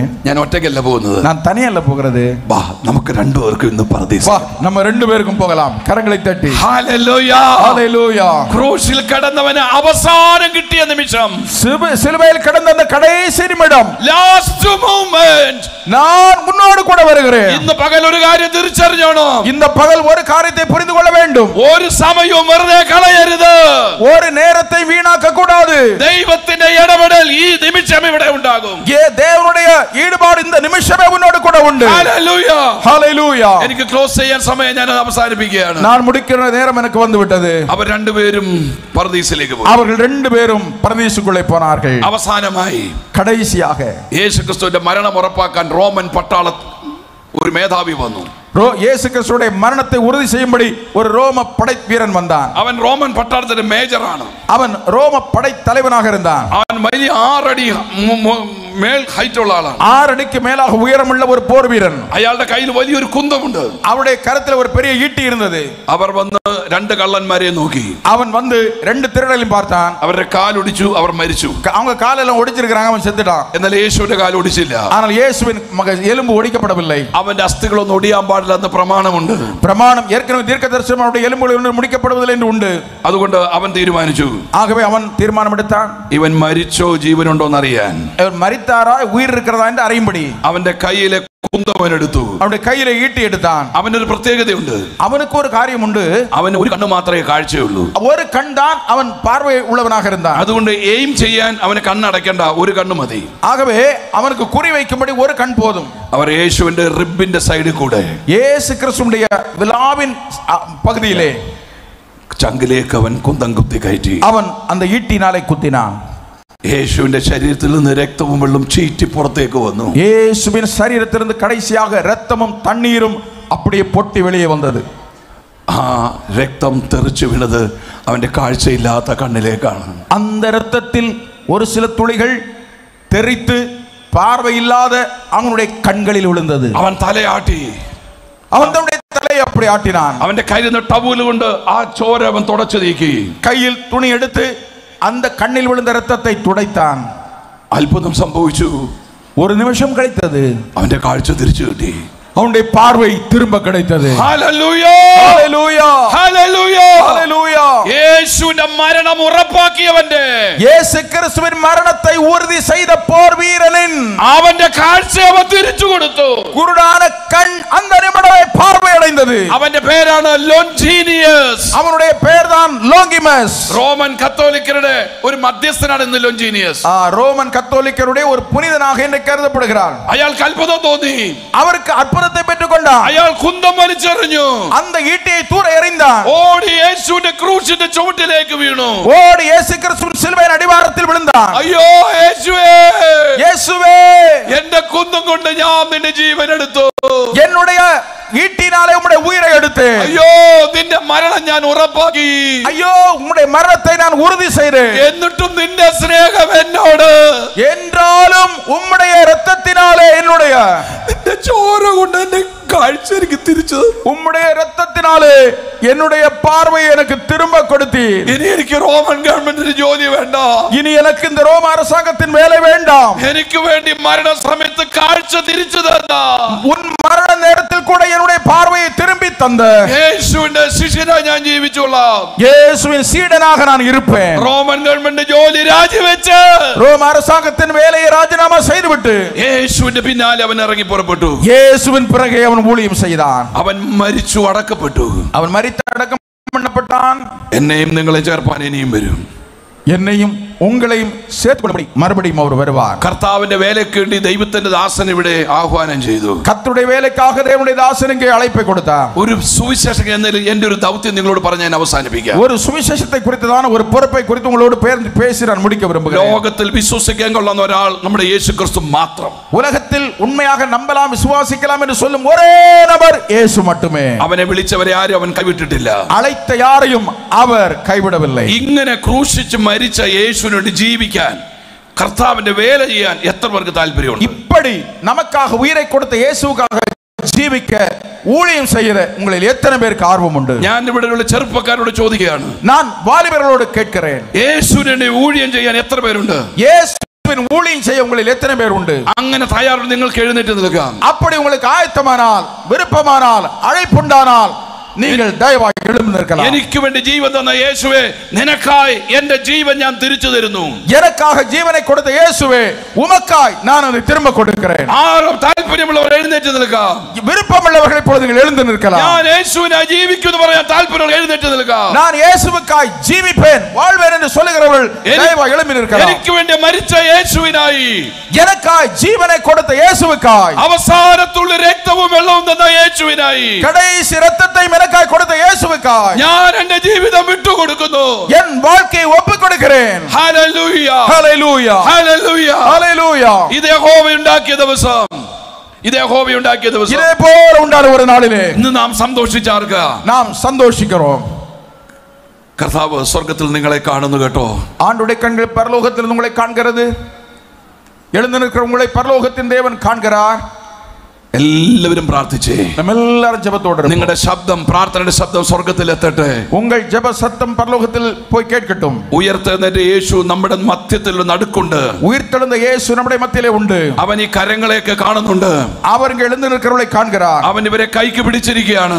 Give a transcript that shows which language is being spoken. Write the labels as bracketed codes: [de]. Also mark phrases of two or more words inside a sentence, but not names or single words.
[ml] ഞാൻ ഒറ്റയ്ക്കല്ല പോകുന്നത്. [ta] நான் தனியல்ல போகிறது. [ml] വാ, നമുക്ക് രണ്ടുപേർക്കും ഇന്ന് പർദീസ്. [ta] வா, நம்ம ரெண்டு பேருக்கும் போகலாம். கரங்களை தட்டி [ml] ഹല്ലേലൂയ, [ta] ஹalleluya. [ml] ക്രൂശിൽ കിടന്നവന് അവസാനം കിട്ടിയ നിമിഷം, [ta] சிலுவையில் கிடந்த அந்த கடைசி நிமிடம், [en] last moment, [ta] நான் முன்னோடு கூட வருகிறேன். [ml] ഇന്ന് പകൽ ഒരു കാര്യം തിരിച്ചറിഞ്ഞോണം. [ta] இந்த பகல் ஒரு காரியத்தை புரிந்து கொள்ள வேண்டும். [ml] ഒരു സമയവും വെറുതെ കളയരുത്. [ta] ஒரு நேரத்தை வீணாக்க கூடாது. [ml] ദൈവത്തിന്റെ ഇടപെടൽ ഈ നിമിഷം ഇവിടെ ഉണ്ടാകും. [ta] தேவனுடைய ஈடுபாடு இந்த நிமிஷமே உன்னோடு கூட உண்டு. [ml] ഹല്ലേലൂയ ഹല്ലേലൂയ. എനിക്ക് ക്ലോസ് ചെയ്യാൻ സമയം ഞാൻ അവസാനിപ്പിക്കുകയാണ്. [ta] நான் முடிக்கிற நேரம் எனக்கு வந்து விட்டது. [ml] അവർ രണ്ടുപേരും പർദീസിലേക്ക് പോയി. [ta] அவர்கள் ரெண்டு பேரும் பரதீசுக்குள்ளே போனார்கள். [ml] അവസാനമായി [ta] கடைசியாக [ml] യേശുക്രിസ്തുവിന്റെ മരണം ഉറപ്പാക്കാൻ റോമൻ പട്ടാള ഒരു മേധാവി വന്നു. [ta] இயேசு கிறிஸ்துவுடைய மரணத்தை உறுதி செய்யும்படி ஒரு ரோம படை வீரன் வந்தான். [ml] അവൻ റോമൻ പട്ടാളത്തിന്റെ മേജറാണ്. [ta] அவன் ரோம படை தலைவனாக இருந்தான். [ml] അവൻ വലിയ 6 അടി മേൽ ഹൈറ്റ് ഉള്ള ആളാണ്. [ta] 6 അടിക്ക് மேலாக உயரமுள்ள ஒரு போர் வீரன். [ml] അയാളുടെ കയ്യിൽ വലിയൊരു കുന്തമുണ്ട്. [ta] அவருடைய கரத்தில் ஒரு பெரிய ஈட்டி இருந்தது. [ml] അവർ വന്ന് രണ്ട് കള്ളന്മാരെ നോക്കി. [ta] அவன் வந்து ரெண்டு திருடரையும் பார்த்தான். [ml] അവരുടെ കാലൊടിച്ചു, അവർ മരിച്ചു. [ta] அவங்க காலெல்லாம் ஒடிச்சிருக்காங்க, அவன் செத்துட்டான். [ml] എന്നാൽ യേശുവിന്റെ കാൽ ഒടിച്ചില്ല. [ta] ஆனால் இயேசுவின் எலும்பு ஒடிக்கப்படவில்லை. [ml] അവന്റെ അസ്ഥികളൊന്നും ഒടിയാൻ പാടില്ലെന്ന പ്രമാണമുണ്ട്. [ta] பிரமாணம் ஏற்கனவே தீர்க்கதரிசனம் அவருடைய எலும்புகள் முடிக்கப்படுவதில்லை என்று உண்டு. [ml] അതുകൊണ്ട് അവൻ തീരുമാനിച്ചു. [ta] ஆகவே அவன் தீர்மானம் எடுத்தான், [ml] ഇവൻ മരിച്ചോ ജീവനുണ്ടോ എന്നറിയാൻ. [ta] இவன் மரித்தாரா உயிர் இருக்கிறதா என்று அறியும்படி [ml] അവന്റെ കയ്യിലെ കുന്തവൻ എടുത്തു. [ta] அவனுடைய கையில ஈட்டி எடுத்தான். [ml] അവനൊരു പ്രത്യേകതയുണ്ട്. [ta] அவனுக்கு ஒரு காரியம் உண்டு. [ml] അവന് ഒരു കണ്ണ് മാത്രമേ കാഴ്ചയുള്ളൂ. [ta] ஒரு கண் தான் அவன் பார்வை உள்ளவனாக இருந்தான். [ml] അതുകൊണ്ട് എയിം ചെയ്യാൻ അവന് കണ്ണടയ്ക്കണ്ട, ഒരു കണ്ണ് മതി. [ta] ஆகவே அவனுக்கு குறி வைக்கும்படி ஒரு கண் போதும். [ml] അവർ യേശുവിന്റെ [en] rib's side [ml] കൂടെ [ta] இயேசு கிறிஸ்துவுடைய விலாவின் பகுதியிலே [ml] ചങ്കിലേക്ക് അവൻ കുന്തം കുത്തി കയറ്റി. [ta] அவன் அந்த ஈட்டினாலே குத்தினான். [ml] യേശുവിന്റെ ശരീരത്തിൽ നിന്ന് രക്തവും വെള്ളം ചീറ്റി പുറത്തേക്ക് വന്നു. [ta] இயேசுவின் சரீரத்திலிருந்து கடைசியாக இரத்தமும் தண்ணீரும் அப்படியே பொட்டி வெளியே வந்தது. [ml] ആ രക്തം തെറിച്ചു വീണത് അവന്റെ കാഴ്ചയില്ലാത്ത കണ്ണിലേക്കാണ്. [ta] அந்த இரத்தத்தில் ஒரு சில துளிகள் தெறித்து பார்வையில்லாத அவனுடைய கண்களில் விழுந்தது. [ml] അവൻ തലയാട്ടി. [ta] அவன் தன்னுடைய தலையை அப்படி ஆட்டினான். [ml] അവന്റെ കയ്യിൽ നിന്ന് ടവല് കൊണ്ട് ആ ചോര അവൻ തുടച്ചു നീക്കി. [ta] கையில் துணி எடுத்து அந்த கண்ணில் விழுந்த இரத்தத்தை துடைத்தான். [ml] അത്ഭുതം സംഭവിച്ചു. [ta] ஒரு நிமிஷம் கிடைத்தது. [ml] അവന്റെ കാഴ്ച തിരിച്ചു കിട്ടി. [ta] அவனுடைய பார்வை திரும்ப கிடைத்தது. [ml] ഹല്ലേലൂയ ഹല്ലേലൂയ ഹല്ലേലൂയ ഹല്ലേലൂയ. യേശുവിന്റെ മരണം ഉറപ്പാക്കിയവന്റെ, [ta] இயேசு கிறிஸ்துவின் மரணத்தை உறுதி செய்த போர் வீரனின் [ml] അവന്റെ കാഴ്ച അവൻ തിരിച്ചു കൊടുത്തു. [ta] குருடான கண் அந்த நிமிடமே பார்வை அடைந்தது. [ml] അവന്റെ പേരാണ് ലോഞ്ചീനിയസ്. [ta] அவனுடைய பெயர்தான் லோங்கிமஸ். [ml] റോമൻ കത്തോലിക്കരുടെ ഒരു മധ്യസ്ഥനാണ് ഇന്ന് ലോഞ്ചീനിയസ്. [ta] ரோமன் கத்தோலிக்கருடைய ஒரு புனிதனாக என்று கருதப்படுகிறார். [ml] അയാൾക്ക് അത്ഭുതം തോന്നി. [ta] அவருக்கு அற்புதத்தை பெற்றுக்கொண்டார். [ml] അയാൾ കുന്തം വലിച്ചെറിഞ്ഞു. [ta] அந்த ஈட்டியை தூர எறிந்தான். [ml] ഓടി യേശുവിന്റെ ക്രൂശിന്റെ ചുവട്ടിലേക്ക് വീണു. [ta] ஓடி இயேசு கிறிஸ்துவின் சிலுவையின் அடிவாரத்தில் விழுந்தான். [ml] അയ്യോ യേശുവേ, [ta] இயேசுவே, [ml] എന്റെ കുന്തം കൊണ്ട് ഞാൻ നിന്റെ ജീവൻ എടുത്തു. [ta] என்னுடைய ஈட்டினாலே உம்முடைய உயிரை எடுத்தேன். [ml] അയ്യോ നിന്റെ മരണം ഞാൻ ഉറപ്പാക്കി. [ta] ஐயோ உம்முடைய மரணத்தை நான் உறுதி செய்தேன். [ml] എന്നിട്ടും നിന്റെ സ്നേഹം എന്നോട്, [ta] என்றாலும் உம்முடைய இரத்தத்தினாலே என்னுடைய [ml] നിന്റെ ചോര കൊണ്ട് എന്റെ കാഴ്ച എനിക്ക് തിരിച്ചു. [ta] உம்முடைய இரத்தத்தினாலே என்னுடைய பார்வையை எனக்கு திரும்ப கொடுத்தீர். [ml] ഇനി എനിക്ക് റോമൻ ഗവൺമെന്റിന് ജോലി വേണ്ട. [ta] இனி எனக்கு இந்த ரோம அரசாங்கத்தின் வேலை வேண்டாம். [ml] എനിക്ക് വേണ്ടി മരണ സമയത്ത് കാഴ്ച തിരിച്ചു തന്ന, [ta] உன் மரண நேரத்தில் கூட என்னுடைய பார்வையை திரும்பி தந்த [ml] യേശുവിന്റെ ശിഷ്യനായി ഞാൻ ജീവിച്ചോളാം. [ta] இயேசுவின் சீடனாக நான் இருப்பேன். [ml] റോമൻ ഗവൺമെന്റ് ജോലി രാജിവെച്ച് [ta] ரோம அரசாங்கத்தின் வேலையை ராஜினாமா செய்துவிட்டு [ml] യേശുവിന്റെ പിന്നാലെ അവൻ ഇറങ്ങി പുറപ്പെട്ടു. [ta] இயேசுவின் பிறகு அவன் ஊழியம் செய்தான். [ml] അവൻ മരിച്ചു, അടക്കപ്പെട്ടു. [ta] அவன் மரித்து அடக்கம் பண்ணப்பட்டான். [ml] എന്നെയും നിങ്ങളെ ചേർപ്പാൻ ഇനിയും വരും. [ta] என்னையும் உங்களையும் சேர்த்துக்கொள்ளும்படி மறுபடியும் அவர் வருவார். [ml] കർത്താവിന്റെ വേലയ്ക്ക് വേണ്ടി ദൈവത്തിന്റെ ദാസൻ ഇവിടെ ആഹ്വാനം ചെയ്തു. [ta] கர்த்தருடைய வேலைக்காக தேவனுடைய தாசன் இங்கே அழைப்பை கொடுத்தார். [ml] ഒരു സുവിശേഷകൻ എന്ന എന്റെ ഒരു ദൗത്യം നിങ്ങളോട് പറഞ്ഞ് ഞാൻ അവസാനിപ്പിക്കാം. [ta] ஒரு சுவிசேஷத்தை குறித்ததான ஒரு பொறுப்பை குறித்து உங்களோடு பேசி நான் முடிக்க விரும்புகிறேன். [ml] ലോകത്തിൽ വിശ്വസിക്കാൻ കൊള്ളുന്ന ഒരാൾ നമ്മുടെ യേശുക്രിസ്തു മാത്രം. [ta] உலகத்தில் உண்மையாக நம்பலாம் விசுவாசிக்கலாம் என்று சொல்லும் ஒரே நபர் இயேசு மட்டுமே. [ml] അവനെ വിളിച്ചവരെ ആരും അവൻ കൈവിട്ടിട്ടില്ല. [ta] அழைத்த யாரையும் அவர் கைவிடவில்லை. [ml] ഇങ്ങനെ ക്രൂശിച്ച് മരിച്ച യേശുവിനോട് ജീവിക്കാൻ, കർത്താവിന്റെ വേല ചെയ്യാൻ എത്ര പേർക്ക് താല്പര്യമുണ്ട്? [ta] இப்படி நமக்காக உயிரை கொடுத்த இயேசுவுக்காக ஜீவிக்க ஊழியம் செய்ய உங்களில் எத்தனை பேருக்கு ஆர்வம் உண்டு? [ml] ഞാൻ ഇവിടെയുള്ള ചെറുപ്പക്കാരോട് ചോദിക്കുകയാണ്. [ta] நான் வாலிபர்களோடு கேட்கிறேன், [ml] യേശുവിനെ ഊഴിയം ചെയ്യാൻ എത്ര പേരുണ്ട്? [ta] இயேசுவின் ஊழியம் செய்ய உங்களில் எத்தனை பேர் உண்டு? [ml] അങ്ങനെ തയ്യാറുണ്ട് നിങ്ങൾക്ക് എഴുന്നേറ്റ് നിൽക്കാം. [ta] அப்படி உங்களுக்கு ஆயத்தமானால், விருப்பமானால், அழைப்புண்டானால் நீங்கள் தயவாയി எழுந்து நிற்கலாம். [ml] എനിക്ക് വേണ്ടി ജീവൻ തന്ന യേശുവേ, നിനക്കായി എന്റെ ജീവൻ ഞാൻ തിരിച്ചു തരുന്നു. [ta] எனக்காக ஜீவனை கொடுத்த இயேசுவே, உமக்காய் நான் அதை திரும்ப கொடுக்கிறேன். [ml] ആരും താല്പര്യമുള്ളവർ എഴുന്നേറ്റ് നിൽക്കാം. [ta] விருப்பமுள்ளவர்கள் இப்பொழுது நீங்கள் எழுந்து நிற்கலாம். [ml] ഞാൻ യേശുവിനായി ജീവിക്കുന്നു പറയാൻ താല്പര്യമുള്ള എഴുന്നേറ്റ് നിൽക്കാം. [ta] நான் இயேசுவுக்காய் ஜீவிப்பேன், வாழ்வேன் என்று சொல்லுகிறவர்கள் நினைக்கிறவர்கள் தயவாய் எழும்பி நிற்கலாம். [ml] എനിക്ക് വേണ്ടി മരിച്ച യേശുവിനായി, [ta] எனக்காய் ஜீவனை கொடுத்த இயேசுவுக்காய், [ml] അവസാനത്തുള്ള രക്തവും വെള്ളവും തന്ന യേശുവിനായി, [ta] கடைசி இரத்தத்தையும் எனக்காய் கொடுத்த இயேசுவுக்காய் [ml] ഞാൻ എന്റെ ജീവിതം വിട്ടുകൊടുക്കുന്നു. [ta] என் வாழ்க்கையை ஒப்புக் கொடுக்கிறேன். [ml] ഹല്ലേലൂയ, [ta] ஹல்லேலூயா, [ml] ഹല്ലേലൂയ, [ta] ஹல்லேலூயா. [ml] ഇത് യഹോവ ഉണ്ടാക്കിയ ദിവസം, ഇത് യഹോവ ഉണ്ടാക്കിയ ദിവസം, [ta] இதே போல உண்டான ஒரு நாளிலே [ml] ഇന്ന് നാം സന്തോഷിച്ചാർക്ക, [ta] நாம் சந்தோஷிக்கிறோம். [ml] കർത്താവ് സ്വർഗ്ഗത്തിൽ നിങ്ങളെ കാണുന്നു കേട്ടോ. [ta] ஆண்டுடைய கண்கள் பரலோகத்தில் உங்களை காண்கிறது. எழுந்து நிற்கிற உங்களை பரலோகத்தின் தேவன் காண்கிறார். [ml] എല്ലാവരും പ്രാർത്ഥിച്ചേ. [ta] நம்ம எல்லாரும் ஜெபத்தோடு இருப்போம். [ml] നിങ്ങളുടെ ശബ്ദം, പ്രാർത്ഥനയുടെ ശബ്ദം സ്വർഗ്ഗത്തിൽ എത്തട്ടെ. [ta] உங்கள் ஜெப சத்தம் பரலோகத்தில் போய் கேட்கட்டும். [ml] ഉയർത്തെഴുന്നേറ്റ യേശു നമ്മുടെ മധ്യത്തിൽ നടുക്കുണ്ട്. [ta] உயிர்த்தெழுந்த இயேசு நம்முடைய மத்தியிலே உண்டு. [ml] അവൻ ഈ കരങ്ങളെയൊക്കെ കാണുന്നുണ്ട്. [ta] அவர் இங்கே எழுந்து நிற்கிறவர்களை காண்கிறார். [ml] അവൻ ഇവരെ കൈക്ക് പിടിച്ചിരിക്കുകയാണ്.